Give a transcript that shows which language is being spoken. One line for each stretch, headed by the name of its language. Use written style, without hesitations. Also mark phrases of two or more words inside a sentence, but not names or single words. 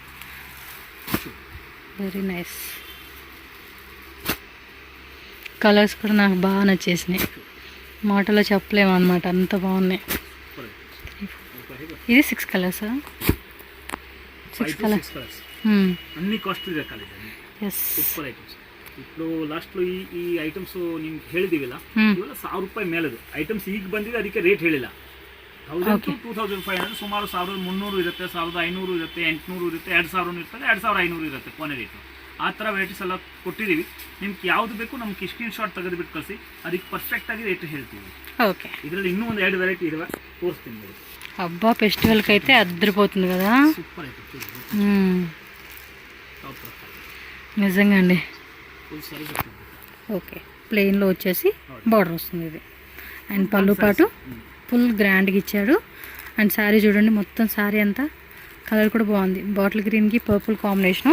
English: very nice colours
Telugu: కూడా నాకు బాగా నచ్చేసినాయి, మాటలో చెప్పలేము అనమాట, అంత బాగున్నాయి. ఇది 6 కలర్స్, 6 కలర్స్ అన్ని కాస్ట్లీ రకాలు.
English: super items.
Kannada: ఇప్పుడు ಲಾಸ್ಟ್ಲು ಈ ಐಟಮ್ಸ್ ನಿಮ್ಗೆ ಹೇಳಿದೀವಲ್ಲ, ಇವೆಲ್ಲ ₹1000 ಮೇಲದು ಐಟಮ್ಸ್ ಈಗ ಬಂದಿದೆ, ಅದಕ್ಕೆ ರೇಟ್ ಹೇಳಿಲ್ಲ. 1000 to 2500 ಸುಮಾರು 1300 ಇರುತ್ತೆ, 1500 ಇರುತ್ತೆ, 800 ಇರುತ್ತೆ, 2000 ಇರ್ತದೆ, 2500 ಇರುತ್ತೆ ಕೊನೆ ರೇಟು. ಆ ಥರ ವೆರೈಟೀಸ್ ಎಲ್ಲ ಕೊಟ್ಟಿದ್ದೀವಿ. ನಿಮ್ಗೆ ಯಾವುದು ಬೇಕು ನಮ್ಗೆ
English: screen shot
Kannada: ತೆಗೆದುಬಿಟ್ಟು ಕಳಿಸಿ, ಅದಕ್ಕೆ ಪರ್ಫೆಕ್ಟಾಗಿ ರೇಟ್ ಹೇಳ್ತೀವಿ.
Telugu: ఓకే.
Kannada: ಇದರಲ್ಲಿ ಇನ್ನೂ ಒಂದು 2 ವೆರೈಟಿ ಇದಾವೆ, ತೋರಿಸ್ತೀನಿ ನೋಡಿ.
Telugu: అబ్బా ఫెస్టివల్కి అయితే అద్దరిపోతుంది కదా. సూపర్ అయితే నిజంగా అండి. ఫుల్ సైజ్ ఓకే. ప్లెయిన్లో వచ్చేసి బార్డర్ వస్తుంది ఇది, అండ్ పళ్ళు పాటు ఫుల్ గ్రాండ్గా ఇచ్చాడు. అండ్ శారీ చూడండి, మొత్తం శారీ అంతా కలర్ కూడా బాగుంది, బాటిల్ గ్రీన్కి
English: purple combination.